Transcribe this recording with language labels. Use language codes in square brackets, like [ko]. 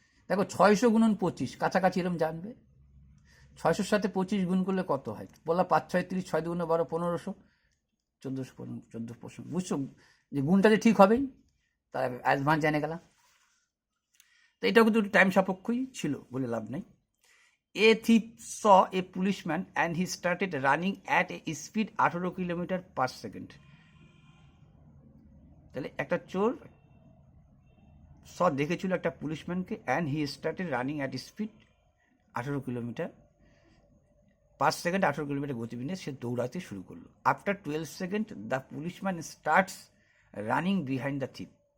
[bn] দেখো 600 গুণন 25, কাছাকাছি এরকম জানবে, 600-র সাথে 25 গুণ করলে কত হয়, বললা 5 6 30, 6 2 12, 1500, 1400, বুঝছো যে গুণটা যে ঠিক হবেই, তার অ্যাডভান্স জেনে গেলাম। তো এটাও কিন্তু টাইম সাপেক্ষই ছিল বলে লাভ নেই। [en] A thief saw a policeman and he started running at a speed 18 kilometre per second. [bn] তাহলে একটা চোর দেখেছিল একটা পুলিশম্যানকে, [en] and he started running at speed 18 kilometre per second, [bn] 18 kilometre গতিবেগে সে দৌড়াতে শুরু করলো। [en] After 12 second the policeman starts running behind the thief.